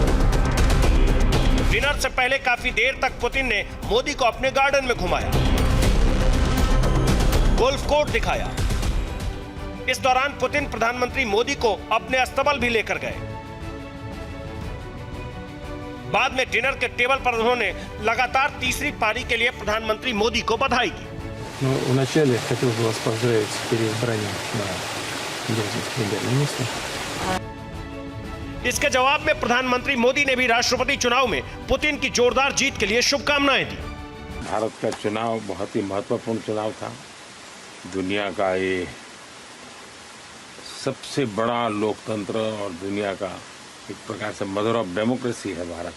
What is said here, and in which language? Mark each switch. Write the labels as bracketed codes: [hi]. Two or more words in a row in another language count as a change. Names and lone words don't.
[hi] डिनर से पहले काफी देर तक पुतिन ने मोदी को अपने गार्डन में घुमाया, [en] golf course [hi] दिखाया। इस दौरान पुतिन प्रधानमंत्री मोदी को अपने अस्तबल भी लेकर गए। बाद में डिनर के टेबल पर उन्होंने लगातार तीसरी पारी के लिए प्रधानमंत्री मोदी को बधाई दी। [ru] Вначале хотел бы вас поздравить с переизбранием на должность премьер-министра. [hi] इसके जवाब में प्रधानमंत्री मोदी ने भी राष्ट्रपति चुनाव में पुतिन की जोरदार जीत के लिए शुभकामनाएं दी। भारत का चुनाव बहुत ही महत्वपूर्ण चुनाव था। दुनिया का ये सबसे बड़ा लोकतंत्र और दुनिया का एक प्रकार से [en] mother of democracy [hi] है भारत।